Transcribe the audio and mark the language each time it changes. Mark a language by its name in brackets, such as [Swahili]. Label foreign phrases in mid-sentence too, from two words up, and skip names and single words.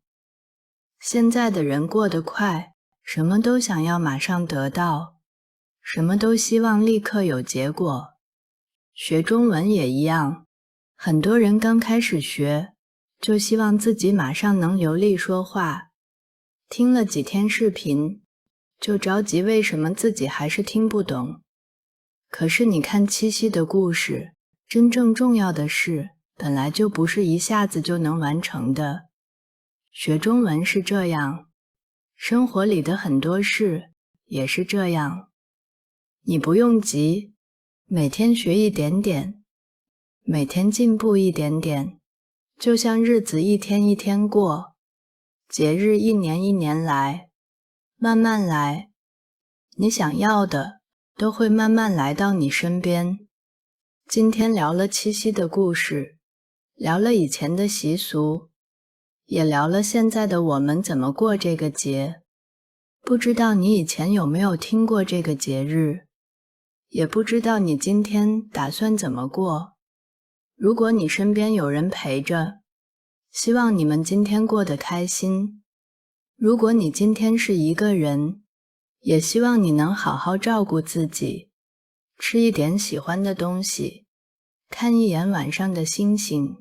[Chinese] 現在的人過得快，什麼都想要馬上得到，什麼都希望立刻有結果。學中文也一樣，很多人剛開始學，就希望自己馬上能流利說話，聽了幾天視頻，就着急為什麼自己還是聽不懂。可是你看七夕的故事，真正重要的事本來就不是一下子就能完成的。學中文是這樣，生活裡的很多事也是這樣。你不用急，每天學一點點，每天進步一點點，就像日子一天一天過，節日1年1年來，慢慢來，你想要的都會慢慢來到你身邊。今天聊了七夕的故事，聊了以前的習俗，也聊了現在的我們怎麼過這個節。不知道你以前有沒有聽過這個節日，也不知道你今天打算怎麼過。如果你身邊有人陪着，希望你們今天過得開心。如果你今天是一個人，也希望你能好好照顧自己，吃一點喜歡的東西，看一眼晚上的星星。